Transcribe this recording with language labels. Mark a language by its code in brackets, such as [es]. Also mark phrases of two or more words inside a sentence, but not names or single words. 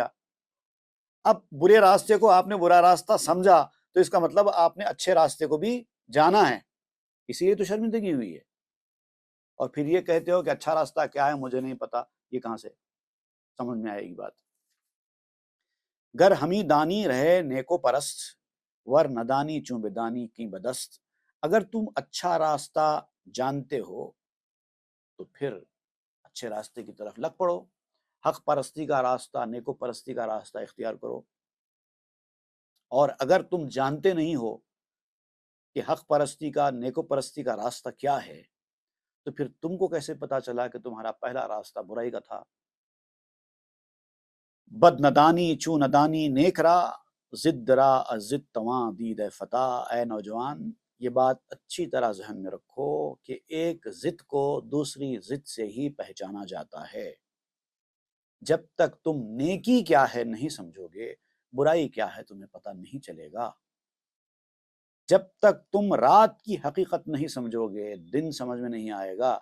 [ur] اب برے راستے کو آپ نے برا راستہ سمجھا تو اس کا مطلب آپ نے اچھے راستے کو بھی جانا ہے، اسی لیے تو شرمندگی ہوئی ہے۔ اور پھر یہ کہتے ہو کہ اچھا راستہ کیا ہے مجھے نہیں پتا، یہ کہاں سے سمجھ میں آئے گی بات؟ [fa] گر ہمی دانی رہے نیکو پرست، ور ندانی چوں بدانی کی بدست۔ [ur] اگر تم اچھا راستہ جانتے ہو تو پھر اچھے راستے کی طرف لگ پڑو، حق پرستی کا راستہ، نیکو پرستی کا راستہ اختیار کرو۔ اور اگر تم جانتے نہیں ہو کہ حق پرستی کا، نیکو پرستی کا راستہ کیا ہے تو پھر تم کو کیسے پتا چلا کہ تمہارا پہلا راستہ برائی کا تھا؟ [fa] بد ندانی چو ندانی نیک را، ضد را ضد تواں دید فتح۔ [ur] اے نوجوان، یہ بات اچھی طرح ذہن میں رکھو کہ ایک ضد کو دوسری ضد سے ہی پہچانا جاتا ہے۔ جب تک تم نیکی کیا ہے نہیں سمجھو گے، برائی کیا ہے تمہیں پتہ نہیں چلے گا۔ جب تک تم رات کی حقیقت نہیں سمجھو گے، دن سمجھ میں نہیں آئے گا۔